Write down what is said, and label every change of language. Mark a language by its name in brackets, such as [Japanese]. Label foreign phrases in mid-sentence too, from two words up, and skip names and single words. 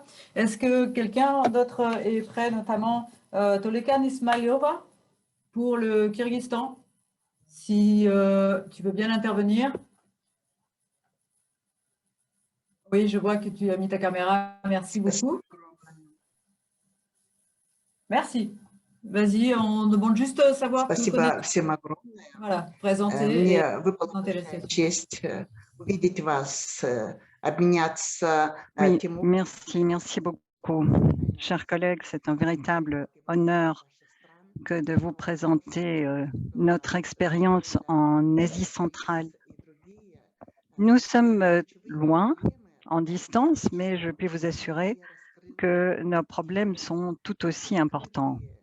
[French] Est-ce que quelqu'un d'autre est prêt, notamment Tolekan Ismailova pour le Kyrgyzstan? Si tu veux bien intervenir. Oui, je vois que tu as mis ta caméra, merci beaucoup. Merci. Vas-y, on demande juste savoir. [Russian] Спасибо всем огромное. [French] Voilà, présenter. [Russian] Мне выпала честь увидеть вас, обменяться. [French] Oui, merci beaucoup. Chers collègues, c'est un véritable honneur que de vous présenter notre expérience en Asie centrale. Nous sommes loin, en distance, mais je puis vous assurer que nos problèmes sont tout aussi importants.